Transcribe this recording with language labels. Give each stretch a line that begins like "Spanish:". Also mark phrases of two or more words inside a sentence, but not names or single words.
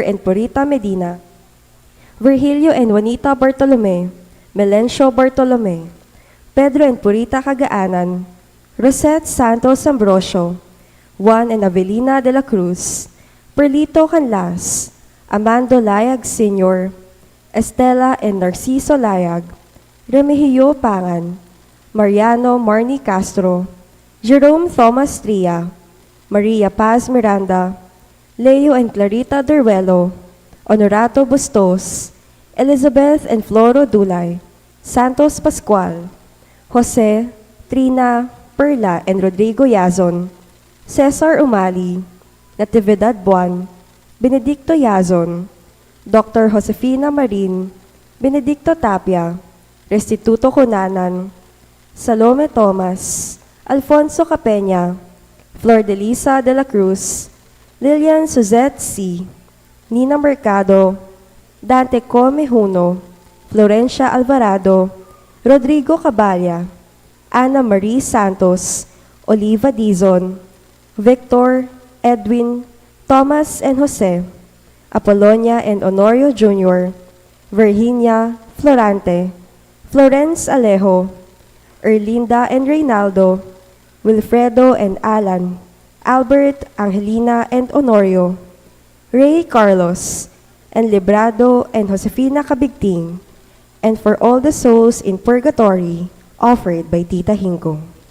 English: and Purita Medina, Virgilio and Juanita Bartolome, Melencio Bartolome, Pedro and Purita Cagaanan, Rosette Santos Ambrosio, Juan and Avelina de la Cruz, Perlito Canlas, Amando Layag Sr., Estela and Narciso Layag, Remigio Pangan, Mariano Marnie Castro, Jerome Thomas Tria, Maria Paz Miranda, Leo and Clarita Deruelo, Honorato Bustos, Elizabeth and Floro Dulay, Santos Pascual, Jose, Trina, Perla and Rodrigo Yazon, Cesar Umali, Natividad Buwan, Benedicto Yazon, Dr. Josefina Marin, Benedicto Tapia, Restituto Cunanan, Salome Tomas, Alfonso Capeña, Flor de Lisa de la Cruz, Lilian Suzette C., Nina Mercado, Dante Comejuno, Florencia Alvarado, Rodrigo Caballa, Ana Marie Santos, Oliva Dizon, Victor, Edwin, Thomas and Jose, Apollonia and Honorio Jr., Virginia, Florante, Florence Alejo, Erlinda and Reynaldo, Wilfredo and Alan, Albert, Angelina and Honorio, Ray Carlos, and Librado and Josefina Cabigting, and for all the souls in purgatory offered by Tita Hinko.